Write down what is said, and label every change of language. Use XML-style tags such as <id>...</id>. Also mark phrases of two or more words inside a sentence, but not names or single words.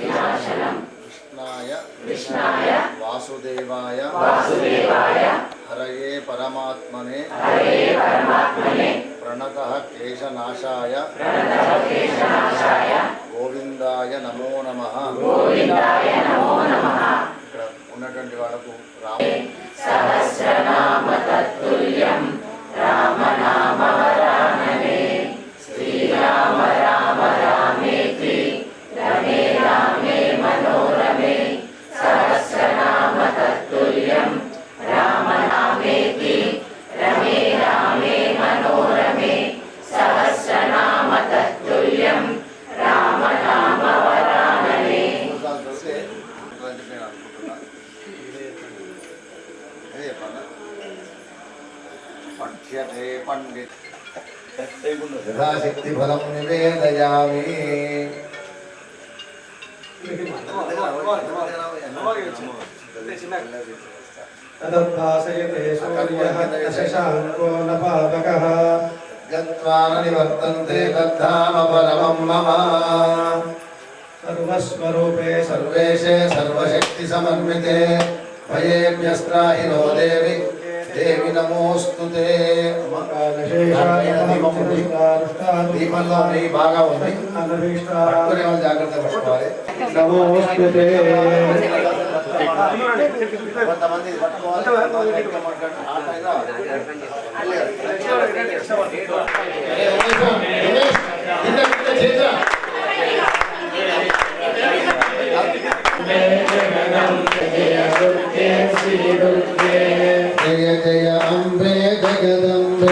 <sa>कृष्णाय वासुदेवाय हरये परमात्मने प्रणतः क्लेशनाशाय गोविंदाय नमो नमः</sa> <te>ఉన్నటువంటి వాళ్ళకు</te> <sa>సహస్రనామ తత్తుల్యం రామనామ వరాననే శ్రీరామ రామ రామేతి రమే రామే మనోరమే సహస్రనామ తత్తుల్యం రామనామేతి రమే రామే మనోరమే సహస్రనామ తత్తుల్యం రామనామ వరాననే. पठ्यते पंडित यथाशक्ति फलं निवेदयामि तदभासयते सूर्यः शशाङ्को न पावकः गत्वा न निवर्तन्ते तद्धाम परमं मम सर्वस्वरूपे सर्वेशे सर्वशक्ति समन्विते भयेभ्यस्त्राहिनो देवी देवी नमोस्तुते</sa> <te>దీపంలో నెయ్యి బాగా ఉంది పట్టుకునే వాళ్ళు జాగ్రత్త పట్టుకోవాలి</te> <sa>నమోస్తుతే</sa> <te>కొంతమంది పట్టుకోవాలి</te> <sa>जय जय अम्बे जगदम्बे</sa>